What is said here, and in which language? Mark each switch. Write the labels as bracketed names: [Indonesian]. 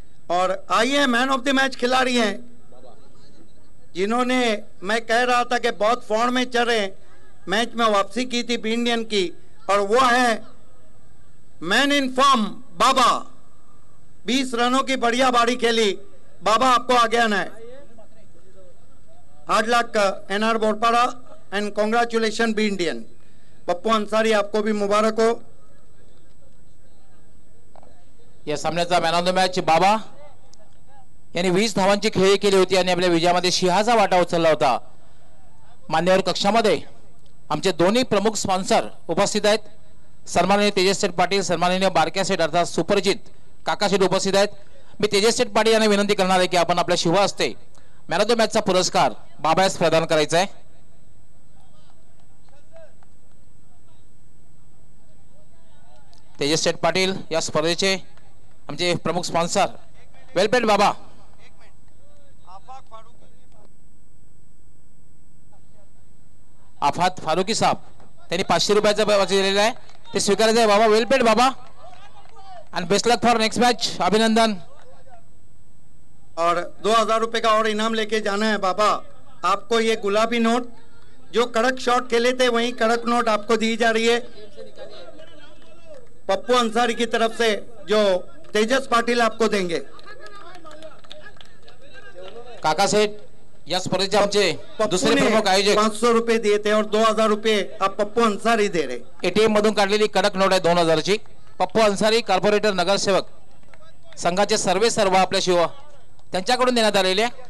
[Hindi] और आइए man of the match खिलाड़ी हैं जिन्होंने, मैं कह रहा था कि बहुत फॉर्म में चल रहे, मैच में वापसी की थी बी इंडियन की, और वो है मैन इन फॉर्म बाबा। 20 रनों की बढ़िया बारी खेली। बाबा आपको आगे आना है। [English] Hard luck NR Borpada and congratulation B Indian. [Hindi] Pappu Ansari आपको भी मुबारक हो। [Marathi] या सामन्याचा मॅन ऑफ द मॅच बाबा यांनी 20 धावांची खेळी केली होती आणि आपल्या विजयामध्ये सिंहाचा वाटा उचलला होता। मान्यवर कक्षामध्ये आमचे दोन्ही प्रमुख स्पॉन्सर उपस्थित आहेत। सन्माननीय तेजस सेठ पाटील, सन्माननीय बारक्या सेठ अर्थात सुपरजित काका सेठ उपस्थित आहेत। मी तेजस शेठ पाटील यांना विनंती करणार आहे की आपण आपल्या शुभ हस्ते मॅन ऑफ द मॅचचा पुरस्कार बाबा यास प्रदान करायचा आहे. तेजस शेठ पाटील या स्पर्धेचे आमचे प्रमुख स्पॉन्सर [English] वेलपेड बाबा. [Marathi] आफात फारुकी साहेब त्यांनी 500 रुपयाचा पैसा दिलेला आहे, ते स्वीकारायचं आहे बाबा. [English] वेलपेड बाबा आणि best luck for next match. [Marathi] अभिनंदन. [Hindi] और 2000 रुपए का और इनाम लेके जाना है बाबा. आपको ये गुलाबी नोट, जो कड़क शॉट खेले थे वही कड़क नोट आपको दी जा रही है पप्पू अंसारी की तरफ से, जो तेजस पाटिल आपको देंगे. [Marathi] काका सेठ या स्पर्धेचे आमचे दुसरे प्रमुख आयोजक [Hindi] 500 रुपए दिए थे और 2000 रुपए आप पप्पू अंसारी दे रहे. [Marathi] एटीएम मधून काढलेली कडक नोट आहे 2000 ची. पप्पू अंसारी कॉर्पोरेटर नगरसेवक संघाचे सर्व आपल्या शिव त्यांच्याकडून देण्यात आलेले.